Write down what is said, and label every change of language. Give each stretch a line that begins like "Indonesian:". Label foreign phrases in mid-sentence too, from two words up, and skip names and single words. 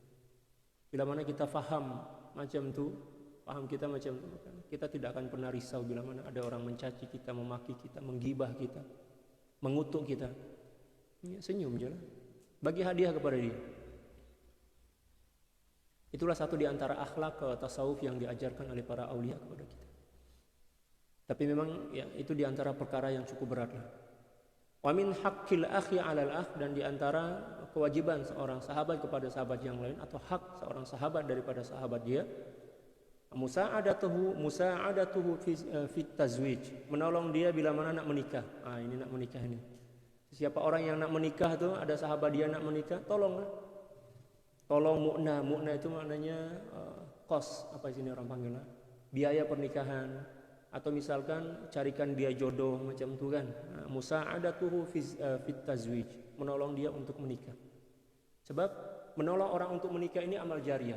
Malay: Bila mana kita faham macam itu, paham kita macam itu, kita tidak akan pernah risau bila mana ada orang mencaci kita, memaki kita, menggibah kita, mengutuk kita. Ya, senyum je lah. Bagi hadiah kepada dia. Itulah satu di antara akhlak tasawuf yang diajarkan oleh para aulia kepada kita. Tapi memang ya, itu di antara perkara yang cukup berat lah.
Arabic: ومن حق الأخ على الأخ,
Malay: dan di antara kewajiban seorang sahabat kepada sahabat yang lain atau hak seorang sahabat daripada sahabat dia,
Arabic: مساعدته في التزويج,
Malay: menolong dia bila mana nak menikah. Ini nak menikah ini. Siapa orang yang nak menikah tu, ada sahabat dia nak menikah, tolonglah. tolong mu'na. Mu'na itu maknanya kos, apa sini orang panggilnya, biaya pernikahan, atau misalkan carikan dia jodoh macam itu kan.
Arabic: مساعدته في التزويج,
Malay: menolong dia untuk menikah. Sebab menolong orang untuk menikah ini amal jariah.